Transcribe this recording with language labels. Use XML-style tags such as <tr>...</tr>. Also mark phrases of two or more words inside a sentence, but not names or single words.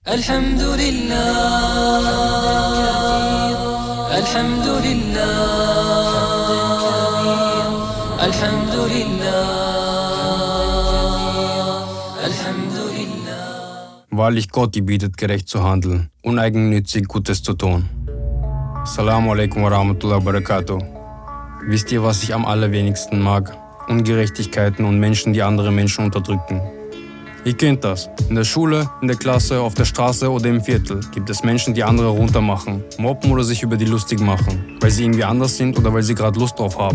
<ar>الحمد لله الحمد لله الحمد لله الحمد لله.</ar> <de>Wahrlich Gott gebietet, gerecht zu handeln, uneigennützig Gutes zu tun.</de> <ar>السلام عليكم ورحمة الله وبركاته.</ar> <de>Wisst ihr, was ich am allerwenigsten mag? Ungerechtigkeiten und Menschen, die andere Menschen unterdrücken. Ihr kennt das. In der Schule, in der Klasse, auf der Straße oder im Viertel gibt es Menschen, die andere runtermachen, mobben oder sich über die lustig machen, weil sie irgendwie anders sind oder weil sie gerade Lust drauf haben.</de>